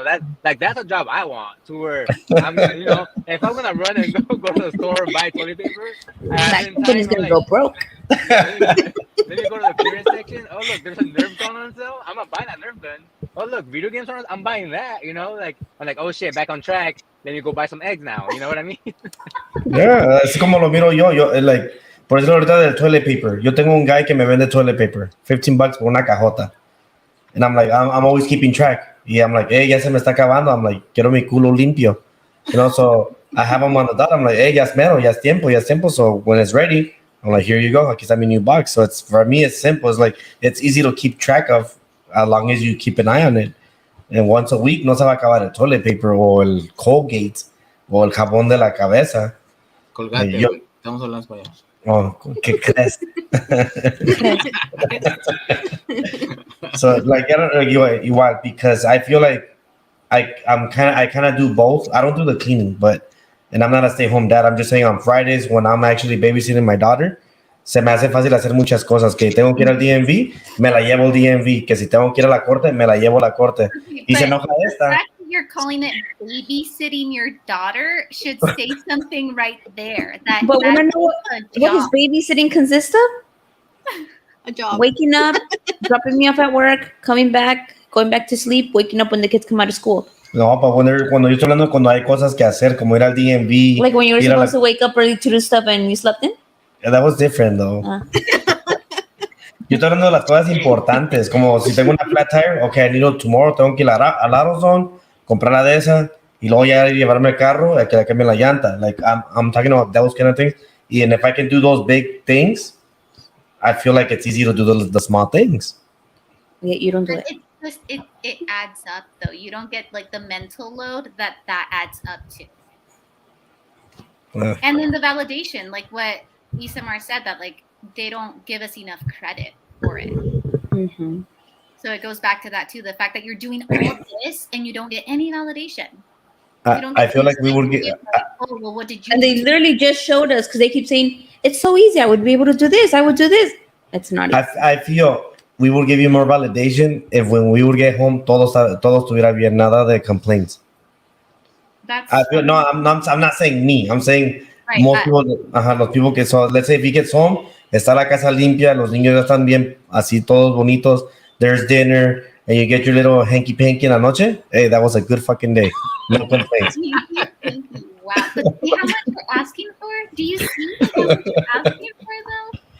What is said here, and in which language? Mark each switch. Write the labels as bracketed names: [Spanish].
[English] That's a job I want, to where I'm gonna, if I'm gonna run and go to the store and buy toilet paper, that company's gonna go broke. Let me go to the clearance section. Oh, look, there's a Nerf gun on sale. I'm gonna buy that Nerf gun. Oh, look, video games are on. I'm buying that. Like I'm like, oh shit, back on track. Let me go buy some eggs now. You know what I mean? [Spanish] Yeah, es como lo miro yo. Like, por eso ahorita del toilet paper. Yo tengo un guy que me vende toilet paper, $15 por una cajota. [English] And I'm like, I'm always keeping track. Y I'm like, hey, [Spanish] ya se me está acabando. [English] I'm like, [Spanish] quiero mi culo limpio. [English] So I have them on the dot. I'm like, hey, [Spanish] ya es mero, ya es tiempo. [English] So when it's ready, I'm like, here you go. [Spanish] Aquí está mi [English] new box. So for me, it's simple. It's like, it's easy to keep track of as long as you keep an eye on it. And once a week, [Spanish] no se va a acabar el toilet paper o el Colgate o el jabón de la cabeza. Colgate, estamos hablando español. Oh, ¿qué crees? [English] So, like, I don't know, igual, because I feel like I kind of do both. I don't do the cleaning, and I'm not a stay-home dad. I'm just saying on Fridays when I'm actually babysitting my daughter, [Spanish] se me hace fácil hacer muchas cosas. Que tengo que ir al DMV, me la llevo al DMV. Que si tengo que ir a la corte, me la llevo a la corte. Y se enoja esta. [English] you're calling it babysitting your daughter should say something right there. That But want to know a what does job. babysitting consist of? A job. Waking up, dropping me off at work, coming back, going back to sleep, waking up when the kids come out of school. [Spanish] No, pero cuando yo estoy hablando cuando hay cosas que hacer, como ir al DMV. [English] Like when you were [Spanish] ir a [English] supposed to wake up early to do stuff and you slept in? Yeah, that was different, though. [Spanish] Yo estoy hablando de las cosas importantes, como si tengo una flat tire, [English] okay, I need it tomorrow, [Spanish] tengo que ir al AutoZone, comprar la de esa, y luego ya llevarme el carro, que le cambie la llanta. [English] Like, I'm talking about those kind of things. And if I can do those big things, I feel like it's easy to do the small things. Yeah, you don't do it. It adds up though. You don't get like the mental load that adds up to. And then the validation, like what Isamar said, that like they don't give us enough credit for it. Mm-hmm. So it goes back to that too, the fact that you're doing all this and you don't get any validation. I feel like we would get. Oh well, what did you? And they literally just showed us because they keep saying it's so easy. I would be able to do this. I would do this. It's not easy. I feel we will give you more validation if when we would get home, [Spanish] todos tuviera bien, nada de [English] complaints. That's I feel no. I'm not saying me. I'm saying right, most people. Los people que so. Let's say if he gets home, [Spanish] está la casa limpia, los niños ya están bien, así todos bonitos. [English] There's dinner, and you get your little hanky panky [Spanish] en la noche. [English] Hey, that was a good fucking day. No complaints. Wow. But see how much you're asking for? Do you see how much you're asking for though?